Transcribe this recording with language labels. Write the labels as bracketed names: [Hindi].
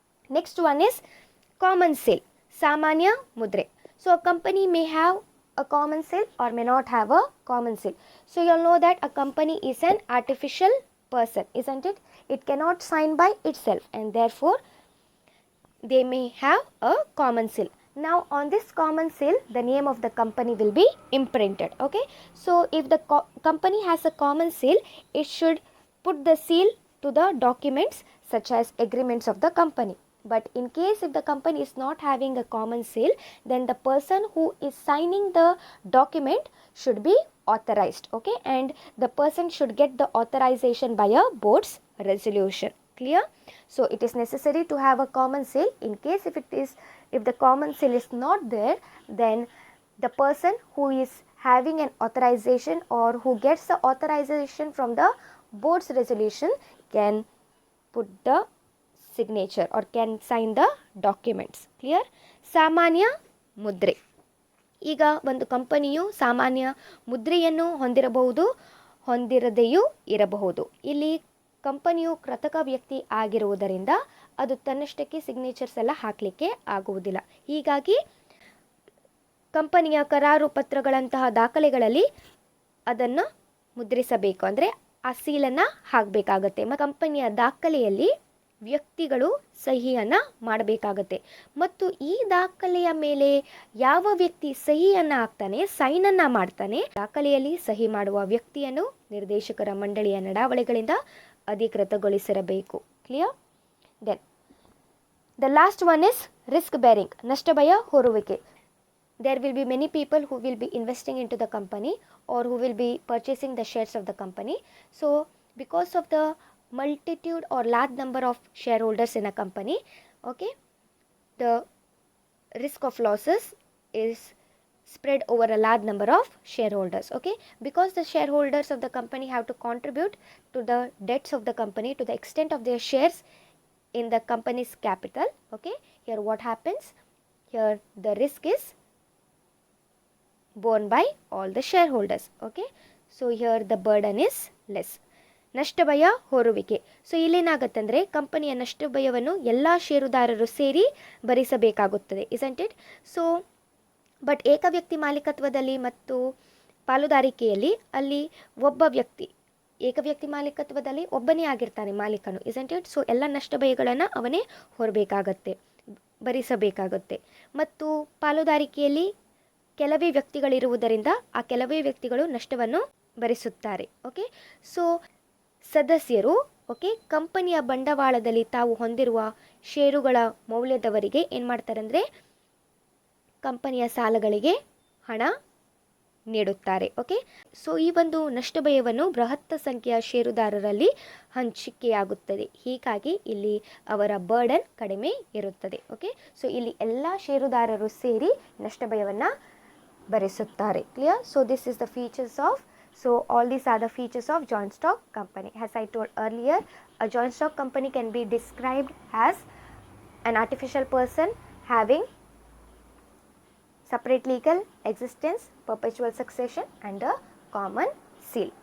[English] next one is common seal, [Kannada] ಸಾಮಾನ್ಯ ಮುದ್ರೆ. [English] So a company may have a common sale or may not have a common sale. So you'll know that a company is an artificial person, isn't it? It cannot sign by itself and therefore they may have a common sale. Now on this common sale, the name of the company will be imprinted. Okay, so if the company has a common sale, it should put the seal to the documents such as agreements of the company. But in case if the company is not having a common sale, then the person who is signing the document should be authorized. Okay, and the person should get the authorization by a board's resolution. Clear? So it is necessary to have a common sale. In case if the common sale is not there, then the person who is having an authorization or who gets the authorization from the board's resolution can put the signature or can sign the documents. Clear? [Kannada] ಸಾಮಾನ್ಯ ಮುದ್ರೆ. ಈಗ ಒಂದು ಕಂಪನಿಯು ಸಾಮಾನ್ಯ ಮುದ್ರೆಯನ್ನು ಹೊಂದಿರಬಹುದು, ಹೊಂದಿರದೆಯೂ ಇರಬಹುದು. ಇಲ್ಲಿ ಕಂಪನಿಯು ಕೃತಕ ವ್ಯಕ್ತಿ ಆಗಿರುವುದರಿಂದ ಅದು ತನ್ನಷ್ಟಕ್ಕೆ ಸಿಗ್ನೇಚರ್ಸ್ ಎಲ್ಲ ಹಾಕಲಿಕ್ಕೆ ಆಗುವುದಿಲ್ಲ. ಹೀಗಾಗಿ ಕಂಪನಿಯ ಕರಾರು ಪತ್ರಗಳಂತಹ ದಾಖಲೆಗಳಲ್ಲಿ ಅದನ್ನು ಮುದ್ರಿಸಬೇಕು, ಅಂದರೆ ಆ ಸೀಲನ್ನು ಹಾಕಬೇಕಾಗತ್ತೆ. ಕಂಪನಿಯ ದಾಖಲೆಯಲ್ಲಿ ವ್ಯಕ್ತಿಗಳು ಸಹಿಯನ್ನು ಮಾಡಬೇಕಾಗತ್ತೆ ಮತ್ತು ಈ ದಾಖಲೆಯ ಮೇಲೆ ಯಾವ ವ್ಯಕ್ತಿ ಸಹಿಯನ್ನು ಹಾಕ್ತಾನೆ, ಸೈನನ್ನು ಮಾಡ್ತಾನೆ, ದಾಖಲೆಯಲ್ಲಿ ಸಹಿ ಮಾಡುವ ವ್ಯಕ್ತಿಯನ್ನು ನಿರ್ದೇಶಕರ ಮಂಡಳಿಯ ನಡಾವಳಿಗಳಿಂದ ಅಧಿಕೃತಗೊಳಿಸಿರಬೇಕು. Clear? [English] then the last one is risk bearing, [Kannada] ನಷ್ಟ ಭಯ ಹೊರುವಿಕೆ. [English] There will be many people who will be investing into the company or who will be purchasing the shares of the company. So because of the multitude or large number of shareholders in a company, okay, the risk of losses is spread over a large number of shareholders. Okay, because the shareholders of the company have to contribute to the debts of the company to the extent of their shares in the company's capital. Okay, here what happens, here the risk is borne by all the shareholders. Okay, so here the burden is less. [Kannada] ನಷ್ಟ ಭಯ ಹೊರುವಿಕೆ. So ಇಲ್ಲೇನಾಗತ್ತಂದರೆ ಕಂಪನಿಯ ನಷ್ಟ ಭಯವನ್ನು ಎಲ್ಲ ಷೇರುದಾರರು ಸೇರಿ ಭರಿಸಬೇಕಾಗುತ್ತದೆ, [English] Isn't it? [Kannada] So but ಏಕವ್ಯಕ್ತಿ ಮಾಲೀಕತ್ವದಲ್ಲಿ ಮತ್ತು ಪಾಲುದಾರಿಕೆಯಲ್ಲಿ ಅಲ್ಲಿ ಒಬ್ಬ ವ್ಯಕ್ತಿ, ಏಕವ್ಯಕ್ತಿ ಮಾಲೀಕತ್ವದಲ್ಲಿ ಒಬ್ಬನೇ ಆಗಿರ್ತಾನೆ ಮಾಲೀಕನು, [English] Isn't it? [Kannada] ಸೊ ಎಲ್ಲ ನಷ್ಟ ಭಯಗಳನ್ನು ಅವನೇ ಹೊರಬೇಕಾಗತ್ತೆ, ಭರಿಸಬೇಕಾಗುತ್ತೆ. ಮತ್ತು ಪಾಲುದಾರಿಕೆಯಲ್ಲಿ ಕೆಲವೇ ವ್ಯಕ್ತಿಗಳಿರುವುದರಿಂದ ಆ ಕೆಲವೇ ವ್ಯಕ್ತಿಗಳು ನಷ್ಟವನ್ನು ಭರಿಸುತ್ತಾರೆ. ಓಕೆ, ಸೊ ಸದಸ್ಯರು ಕಂಪನಿಯ ಬಂಡವಾಳದಲ್ಲಿ ತಾವು ಹೊಂದಿರುವ ಷೇರುಗಳ ಮೌಲ್ಯದವರೆಗೆ ಏನು ಮಾಡ್ತಾರೆ ಅಂದರೆ ಕಂಪನಿಯ ಸಾಲಗಳಿಗೆ ಹಣ ನೀಡುತ್ತಾರೆ. ಓಕೆ, ಸೊ ಈ ಒಂದು ನಷ್ಟ ಭಯವನ್ನು ಬೃಹತ್ ಸಂಖ್ಯೆಯ ಷೇರುದಾರರಲ್ಲಿ ಹಂಚಿಕೆಯಾಗುತ್ತದೆ. ಹೀಗಾಗಿ ಇಲ್ಲಿ ಅವರ ಬರ್ಡನ್ ಕಡಿಮೆ ಇರುತ್ತದೆ. ಓಕೆ, ಸೊ ಇಲ್ಲಿ ಎಲ್ಲ ಷೇರುದಾರರು ಸೇರಿ ನಷ್ಟ ಭಯವನ್ನು ಭರಿಸುತ್ತಾರೆ. Clear? [English] So this is the features of, so all these are the features of joint stock company. As I told earlier, a joint stock company can be described as an artificial person having separate legal existence, perpetual succession and a common seal.